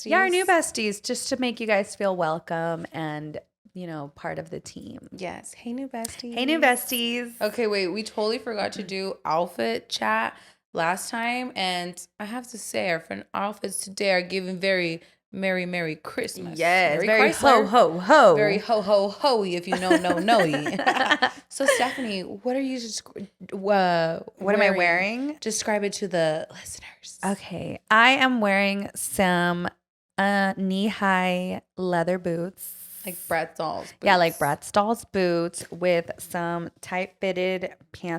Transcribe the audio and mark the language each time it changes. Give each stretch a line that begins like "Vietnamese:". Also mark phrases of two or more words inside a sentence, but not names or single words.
English: Yeah, our new besties, just to make you guys feel welcome and part of the team. Yes. Hey, new besties. Hey, new besties. Okay, wait. We totally forgot to do outfit chat last time. And I have to say, our outfits today are giving very Merry Christmas. Yes. Very ho, ho, ho. Very ho, ho, ho-y, if you know. So, Stephanie, what are you what am I wearing? Describe it to the listeners. Okay. I am wearing some knee-high leather boots. Like Bratz dolls boots. Yeah, like Bratz dolls boots with some tight-fitted pants.